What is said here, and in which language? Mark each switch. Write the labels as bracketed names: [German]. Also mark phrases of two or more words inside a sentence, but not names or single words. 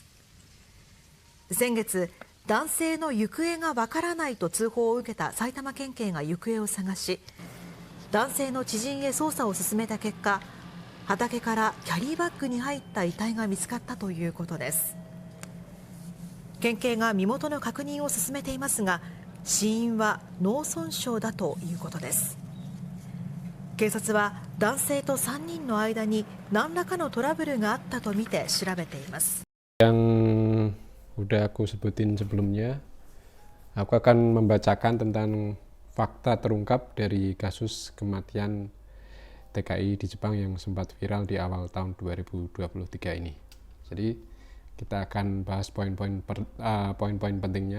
[Japanese] 先月、男性の行方がわからないと通報を受けた埼玉県警が行方を探し、男性の知人へ捜査を進めた結果、畑からキャリーバッグに入った遺体が見つかったということです。県警が身元の確認を進めていますが、死因は脳損傷だということです。警察は男性と3人の間に何らかのトラブルがあったとみて調べています。 [Indonesian] Yang udah aku sebutin sebelumnya, aku akan membacakan tentang fakta terungkap dari kasus kematian TKI di Jepang yang sempat viral di awal tahun 2023 ini. Jadi kita akan bahas poin-poin pentingnya.